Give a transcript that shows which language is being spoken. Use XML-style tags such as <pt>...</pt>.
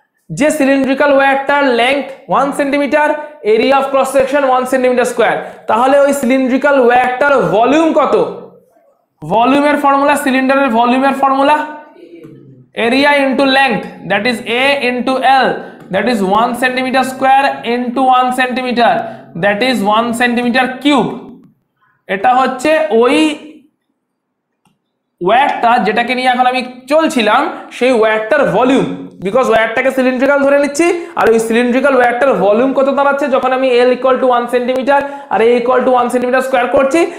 <bn>যে cylindrical ওয়্যারটার length 1 centimetre, area of cross section 1 centimetre square, তাহলে ওই সিলিন্ড্রিক্যাল ওয়্যারটার ভলিউম কত? ভলিউমের ফর্মুলা, সিলিন্ডারের ভলিউমের formula</bn> <en>area into length, that is A into L, that is 1 centimeter square into 1 centimeter, that is 1 centimeter cube।</en> <bn>এটা হচ্ছে ওই ওয়্যারটা যেটাকে নিয়ে এখন আমি চলছিলাম, সেই ওয়্যারটার ভলিউম, বিকজ ওয়্যারটাকে সিলিন্ড্রিক্যাল ধরে নিচ্ছি, আর ওই সিলিন্ড্রিক্যাল ওয়্যারটার ভলিউম কত দাঁড়াচ্ছে যখন আমি L equal to 1 centimetre আর A equal to 1 centimetre square করছি।</bn>